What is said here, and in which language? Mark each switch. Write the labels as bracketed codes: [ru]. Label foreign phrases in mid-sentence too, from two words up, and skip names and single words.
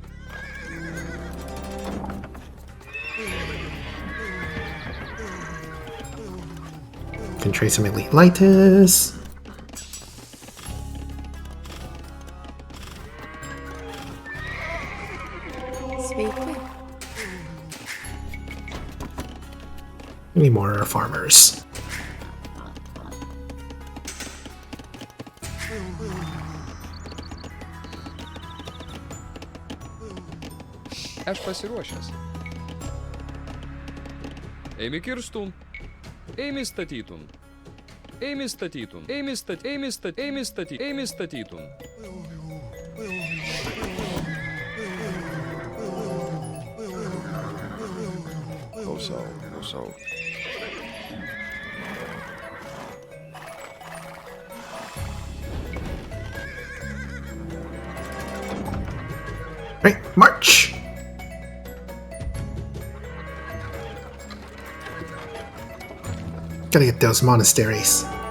[en] Can trade some elite Lightus. [lt] Sveiki. [en] Any more farmers? [lt] Aš pasiruošęs. Eimi kirstum. Eimi statytum. Eimi statytum. Eimi statytum. Klausau. [en] Right, march! Gotta get those monasteries.